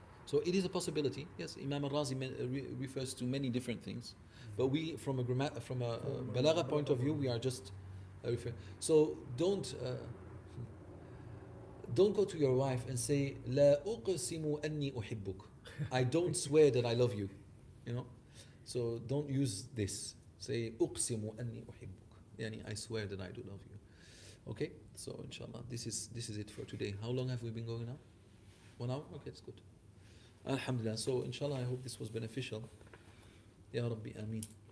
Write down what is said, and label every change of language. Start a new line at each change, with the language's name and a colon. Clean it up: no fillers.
English: So it is a possibility. Yes, Imam al-Razi refers to many different things, but we, from a Balagha point of view, we are just referring. So don't go to your wife and say
Arabic: لا أقسم أني أحبك.
English: I don't swear that I love you. You know. So don't use this.
Arabic: Say أقسم أني أحبك.
English: Yani I swear that I do love you. Okay. So inshallah, this is it for today. How long have we been going now? 1 hour. Okay, that's good. Alhamdulillah. So inshallah, I hope this was beneficial. Ya Rabbi, Ameen.